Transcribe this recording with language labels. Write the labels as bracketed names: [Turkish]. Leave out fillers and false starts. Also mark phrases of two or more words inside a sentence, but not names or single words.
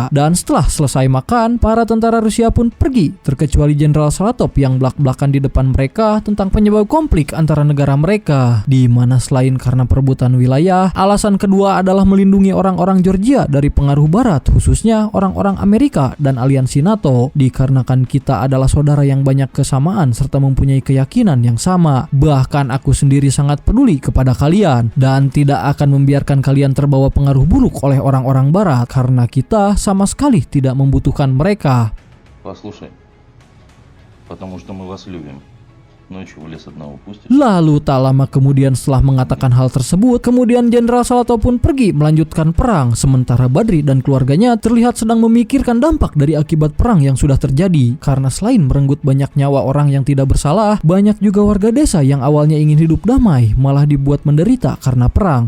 [Indonesian] Dan setelah selesai makan, para tentara Rusia pun pergi, terkecuali Jenderal Salatov yang belak-belakan di depan mereka tentang penyebab konflik antara negara mereka, di mana selain karena perebutan wilayah, alasan kedua adalah melindungi orang-orang Georgia dari pengaruh Barat, khususnya orang-orang Amerika dan aliansi NATO, dikarenakan kita adalah saudara yang banyak kesamaan serta mempunyai keyakinan yang sama. Bahkan aku sendiri sangat peduli kepada kalian dan tidak akan membiarkan kalian terbawa pengaruh buruk oleh orang-orang Barat karena kita sama sekali tidak membutuhkan mereka. [Russian] Послушай, потому что мы вас любим. [Indonesian] Lalu tak lama kemudian setelah mengatakan hal tersebut, kemudian Jenderal Salatov pun pergi melanjutkan perang, sementara Badri dan keluarganya terlihat sedang memikirkan dampak dari akibat perang yang sudah terjadi. Karena selain merenggut banyak nyawa orang yang tidak bersalah, banyak juga warga desa yang awalnya ingin hidup damai malah dibuat menderita karena perang.